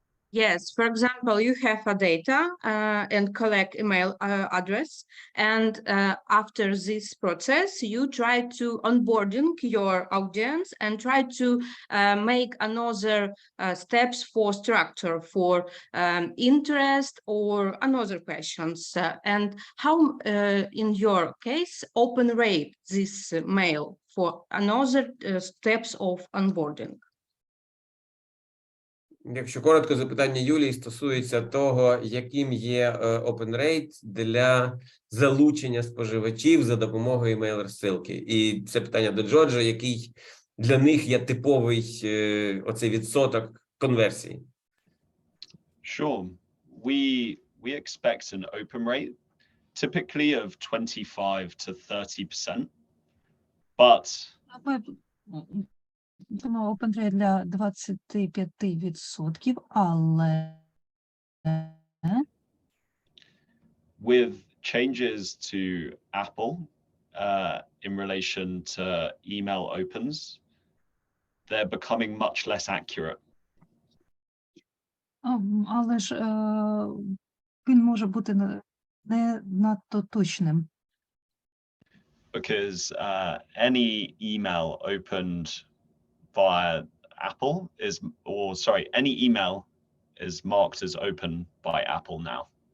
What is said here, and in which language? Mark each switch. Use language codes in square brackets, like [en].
[en] Yes, for example, you have a data and collect email address, and after this process, you try to onboarding your audience and try to make another steps for structure, for interest or another questions. And how, in your case, open rate this mail for another steps of onboarding? [uk] Якщо коротко, запитання Юлії стосується того, яким є open rate для залучення споживачів за допомогою email-розсилки. І це питання до Джорджа, який для них є типовий оцей відсоток конверсії? [en] Sure. We expect an open rate typically of 25 to 30%. But [uk] Тому open rate для 25%, але [en] with changes to Apple in relation to email opens, they're becoming much less accurate. [uk] але ж він може бути не надто точним. [en] Because any email opened via Apple any email is marked as open by Apple now.